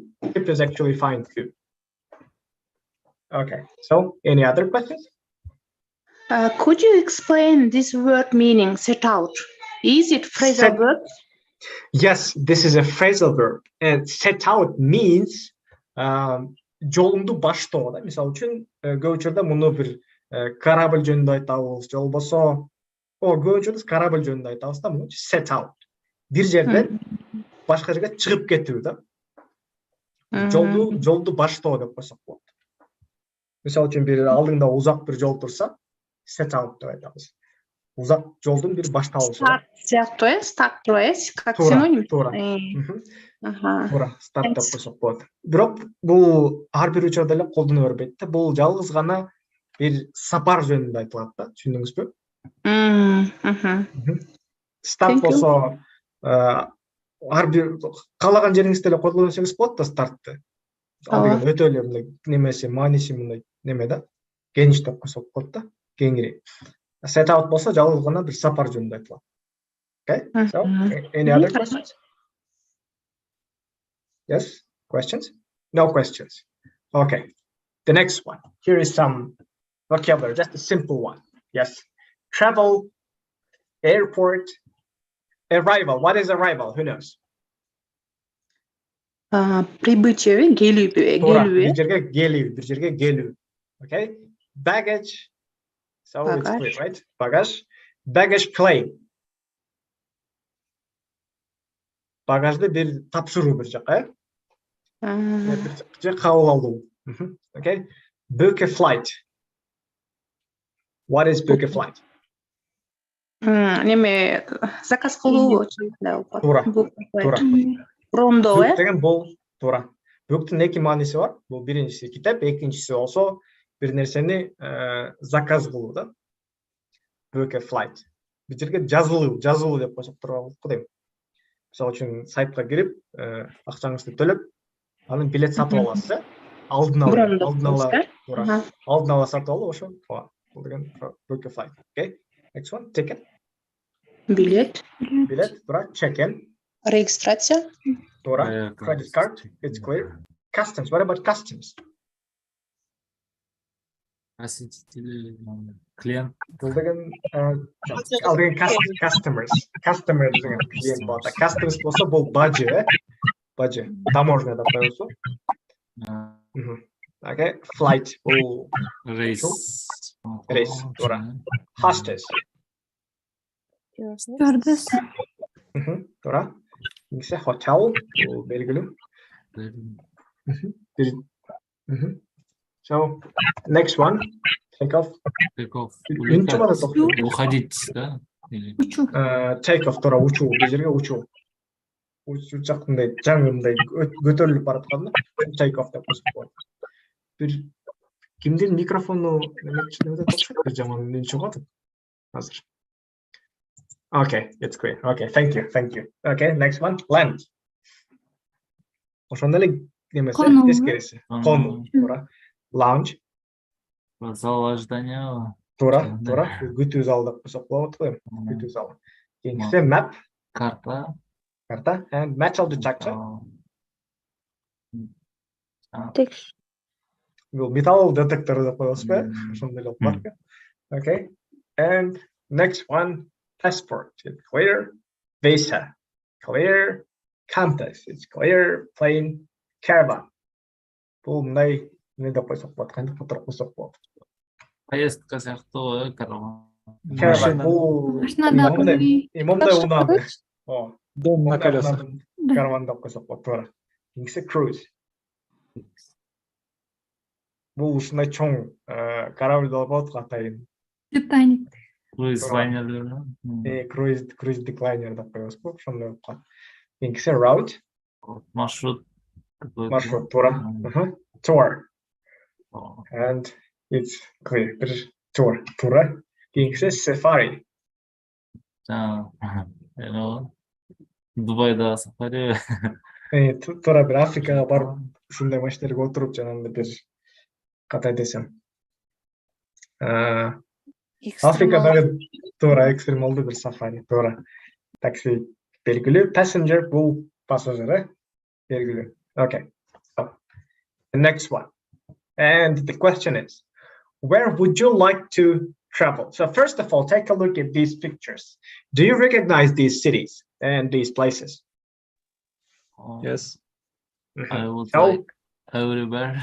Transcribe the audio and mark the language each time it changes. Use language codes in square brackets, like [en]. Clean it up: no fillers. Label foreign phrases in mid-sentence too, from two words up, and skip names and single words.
[en] Trip is actually fine too. Okay. So, any other questions? Could you explain this word meaning, set out? Is it phrasal verb? Yes, this is a phrasal verb. And set out means [ky] жолунду баштоо да. Мисалы үчүн көп учурда муну бир корабль жөнүндө айтабыз, же болбосо көп учурда корабль жөнүндө айтабыз да, муну [en] set out. [ky] Бир жерден башка жерге чыгып кетүү да. Жолду баштоо деп койсок болот. Мисалы үчүн бир алдыңда узак бир жол турса, [en] set out [ky] деп айтабыз. Узак жолдун бир башталышы. Start сыяктуу, start [ru] как синоним. [ky] Туура, старт деп койсок болот. Бирок бул ар бир учурда эле колдоно бербейт да. Бул жалгыз гана бир сапар жөнүндө айтылат да. Түшүндүңүзбү? Старт болсо ар бир каалаган жериңизде эле колдоно берсеңиз болот да стартты. Ал деген өтө эле мындай немеси, мааниси мындай неме да. Гениş деп койсок болот да. Кеңири. [en] Set out [ky] болсо жалгыз гана бир сапар жөнүндө айтылат. [en] Okay? So, any other questions? Yes? Questions? No questions. Okay. The next one. Here is some vocabulary, just a simple one. Yes. Travel, airport, arrival. What is arrival? Who knows? [ky] Прибытие, келүү. Bir жерге келүү. [en] Okay. Baggage. So it's clear, right? Bagage. Baggage claim. [ky] Багажды бир тапшыруу бир жака, бир же кабыл алуу. [en] Okay. Book a flight. What is book a flight? [ky] Неме заказ кылуу. Туура. Брондоо, Book деген бул туура. Book'тун эки мааниси бар. Бул биринчиси китеп, экинчиси болсо бир нерсени заказ кылуу да. [en] Book a flight. [ky] Бир жерге жазылуу деп койсок турабы дейм. Мисалы үчүн сайтка кирип, акчаңызды төлөп, анын билет сатып аласыз, алдын ала сатып алуу, ошо бул деген [en] book a flight. [ky] Okay? [en] Next one, ticket. [ky] Билет, туура, [en] check-in. [ky] Регистрация. Туура, [en] credit card, it's clear. Customs, what about customs? [ky] Клиент. Бул деген customers деген клиент болот. Customs болсо бул бажы, таможня деп коебузбу? Okay, flight бул Рейс, туура. Hostess. Туура. Немесе hotel бул белгилүү. [en] So, next one. Take off. [ru] Уходить, да? [en] Take off, [ky] туура, учуу, бир жерге учуу. Учуу жакындай, жаңындай көтөрүлүп баратканда [en] take off [ky] деп койсок болот. Бир кимдин микрофону неметчилиги окшойт, бир жаман үн чыгып атат азыр. [en] Okay, it's clear. Okay, thank you. Okay, next one, land. [ky] Ошондо эле немеси, тескериси. Кону, туура. [en] Lounge. [ru] Зал ожидания. [ky] Туура. Күтүү залы деп койсок болот го. Күтүү залы. Кийинкиси map. Карта. [en] And metal detector. [ky] Бул металл детектор деп коебузбу? Ошондой эле бар. [en] Okay. And next one, passport. It's clear. Visa. Clear. Compass. It's clear. Plane. Caravan. [ky] Бул мындай не деп койсок болот, кантип которуп койсок болот. Поездка сыяктуу, караван. Бул имомдай унааны. [ru] Дом на колесах. [ky] Караван деп койсок болот, туура. Кийинкиси cruise. Бул ушундай чоң корабль болуп атат атайын. Титаник. Круиз лайнерлер. Круиз деклайнер деп коебузбу, ошондой болуп калат. Кийинкиси route. Маршрут. Туура. [en] Tour. And it's clear. Tour. [ky] Туура. Кийинкиси safari. Дубайда сафари. Туура, бир Африкага барып, ушундай машиналерге отуруп жанагындай бир кандай десем. Африкадагы туура экстремалдуу бир сафари, туура. Такси белгилүү, passenger бул пассажир, белгилүү. [en] Okay. So, the next one. And the question is, where would you like to travel? So first of all, take a look at these pictures. Do you recognize these cities and these places? Yes. I would like everywhere.